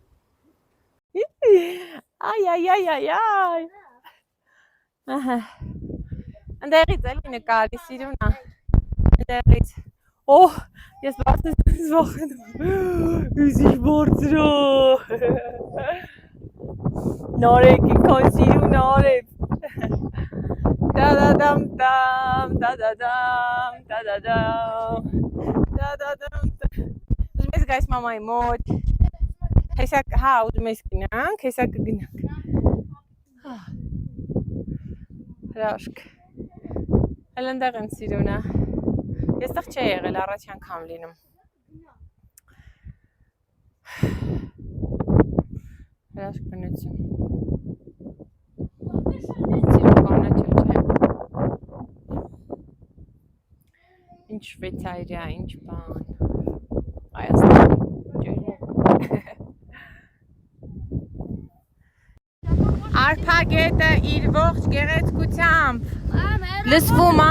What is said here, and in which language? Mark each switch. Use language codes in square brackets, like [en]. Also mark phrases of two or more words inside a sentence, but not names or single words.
[hy] Այ։ Ահա։ Անդերից էլի նկարի սիրուն է։ Անդերից։ Օհ, ես բարձր զվախնում։ Ուզիչ բարձրո։ Նորեկ, ինքան սիրուն արև։ Da-da-dum, da-da-dum, da-da-dum, da-da-dum. Ուզում ես գայս մամայի մոտ։ Հեսա, հա, ուզում ես գնանք, հեսա կգնանք։ Հրաշք։ Էլ ընդեղ եմ սիրունա։ Ես տեղ չի եղել, առաջ անգամ լինում։ Հրաշք բնություն։ Սիրուն կանաչել չէ։ Ինչ Շվեյցարիա, ինչ բան։ Հայաստան, ջերմուկ։ Արփագետը իր ողջ գեղեցկությամբ լսվում է։